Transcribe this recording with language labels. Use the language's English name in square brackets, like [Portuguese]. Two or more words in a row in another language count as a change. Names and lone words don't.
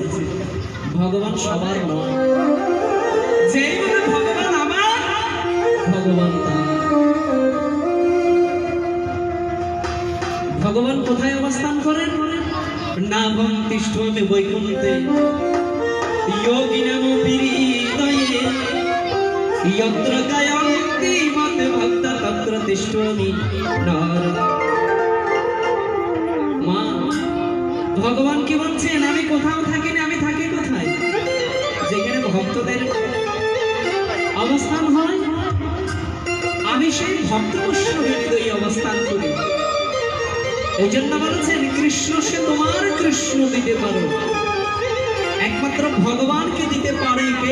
[Bangla] ভগবান সবার নয়, যেই বলে ভগবান আমার, ভগবান তার। ভগবান কোথায় অবস্থান করেন? [Sanskrit] নাভং তিষ্ঠমি বৈকুণ্ঠে যোগিনামপি হৃদয়ে यत्र गायन्ति मत भक्त तत्र तिष्ठामि नारद। [Bangla] মা, ভগবান কি বলছেন? আমি কোথাও থাকি না, আমি থাকি কোথায়? যেখানে ভক্তদের অবস্থান হয়, আমি সেই ভক্ত বৈষ্ণবের হৃদয়ে অবস্থান করি। এই জন্য বলেছেন কৃষ্ণ সে তোমার কৃষ্ণ দিতে পারো, একমাত্র ভগবানকে দিতে পারে কে?